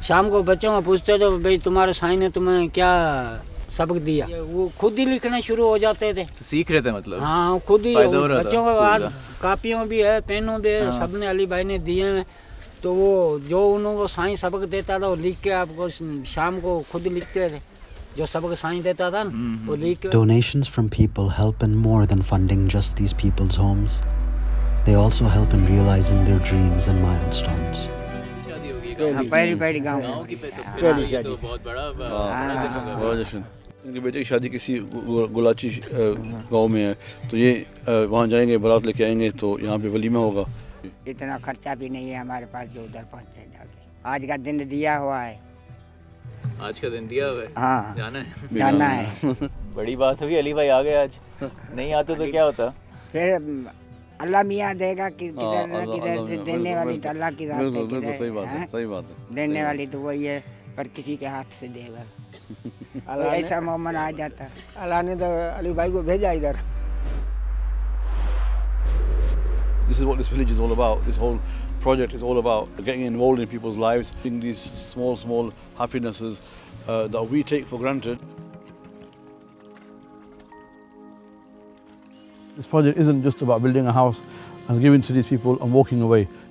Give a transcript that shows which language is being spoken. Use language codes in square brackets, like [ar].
[ur] شام کو بچوں کو پوچھتے تو بھائی تمہارے سائن نے تمہیں کیا سبق دیا, وہ خود ہی لکھنا شروع ہو جاتے تھے. سیکھ رہے تھے مطلب؟ ہاں خود ہی. فائدہ ہو رہا تھا بچوں کو بعد کاپیوں بھی ہے, پینوں بھی ہے, سب نے علی بھائی نے دیے ہیں. تو وہ جو انہوں کو سائن سبق دیتا تھا وہ لکھ کے آپ کو شام کو خود لکھتے تھے. جو سبق سائن دیتا تھا نا وہ لکھ کے. [en] Donations from people help in more than funding just these people's homes. They also help in realizing their dreams and milestones. [ur] پہلی گاؤں کی پہلی شادی تو بہت بڑا جشن. ان کے بیٹے کی شادی کسی گلاچی گاؤں میں ہے, تو یہ وہاں جائیں گے, بارات لے کے آئیں گے, تو یہاں پہ ولیمہ ہوگا. اتنا خرچہ بھی نہیں ہے ہمارے پاس جو ادھر پہنچے جا کے. آج کا دن دیا ہوا ہے. آج کا دن دیا ہوا ہے, ہاں جانا ہے. بڑی بات ہوئی, علی بھائی آ گئے آج, نہیں آتے تو کیا ہوتا. پھر اللہ میاں دے گا, کدھر نہ کدھر دینے والی تو اللہ کی ذات ہے. بالکل صحیح بات ہے, صحیح بات ہے. دینے والی تو وہی ہے, پر کسی کے ہاتھ سے دے گا. ایسا مومن آ جاتا ہے. اللہ نے تو علی بھائی کو بھیجا ادھر. [en] This is what this village is all about. This whole project is all about getting involved in people's lives, in these small happinesses that we take for granted. This project isn't just about building a house and giving to these people and walking away.